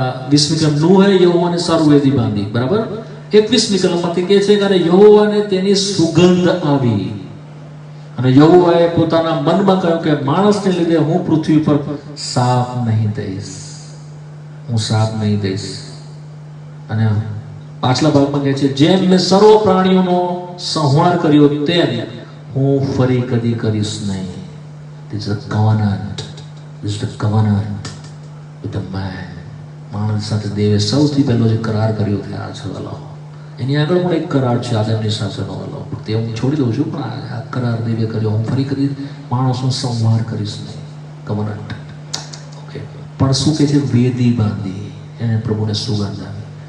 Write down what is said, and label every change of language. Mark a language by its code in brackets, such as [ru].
[gu] 20મી કલમ નૂહે યહોવાને સારું વેદી બાંધી, બરાબર. 21મી કલમમાં તે કહે છે કે યહોવાને તેની સુગંધ આવી અને યહોવાએ પોતાના મનમાં કહ્યું કે માણસને લીધે હું પૃથ્વી પર શાપ નહીં દઈશ, હું શાપ નહીં દઈશ. અને પાછલા ભાગમાં કહે છે જેમ મેં સર્વ પ્રાણીઓનો સંહાર કર્યો તેમ હું ફરી કદી કરીશ નહીં. [en] This is a covenant. This is the covenant with the man. [gu] માણસ સાથે દેવે સૌથી પહેલો જે કરાર કર્યો છે આ છે વાલો. એની આગળ પણ એક કરાર છે આદમની સાથેનો વાલો, તે હું છોડી દઉં છું, પણ આ કરાર દેવે કર્યો હું ફરી કદી માણસનો સંહાર કરીશ નહીં. covenant. ઓકે. પણ શું કહે છે? વેદી બાંધી, એને પ્રભુને સુગંધ આવી.